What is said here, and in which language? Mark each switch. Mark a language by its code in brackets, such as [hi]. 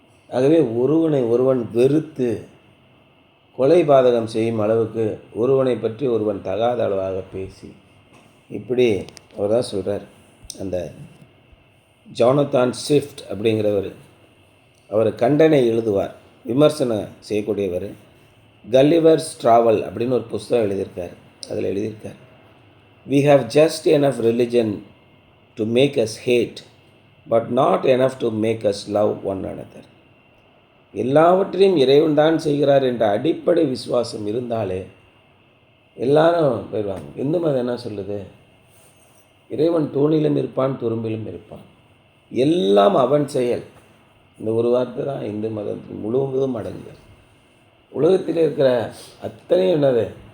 [ta] ஆகவே ஒருவனை ஒருவன் வெறுத்து கொலை பாதகம் செய்யும் அளவுக்கு ஒருவனை பற்றி ஒருவன் தகாத அளவாக பேசி, இப்படி அவர் தான் சொல்கிறார். அந்த ஜோனத்தான் ஸ்விஃப்ட் அப்படிங்கிறவர், அவர் கண்டனை எழுதுவார், விமர்சனம் செய்யக்கூடியவர். கல்லிவர்ஸ் ட்ராவல் அப்படின்னு ஒரு புஸ்தகம் எழுதியிருக்கார். அதில் எழுதியிருக்கார், [en] "We have just enough religion to make us hate, but not enough to make us love one another." [ta] எல்லாவற்றையும் இறைவன் தான் செய்கிறார் என்ற அடிப்படை விசுவாசம் இருந்தாலே எல்லாரும் போயிடுவாங்க. இந்து மதம் என்ன சொல்லுது? இறைவன் தூணிலும் இருப்பான், துரும்பிலும் இருப்பான், எல்லாம் அவன் செயல். இந்த ஒரு வார்த்தை தான் இந்து மதத்தில் முழுவதும் அடங்குகிறது. உலகத்தில் இருக்கிற அத்தனையும் என்னது?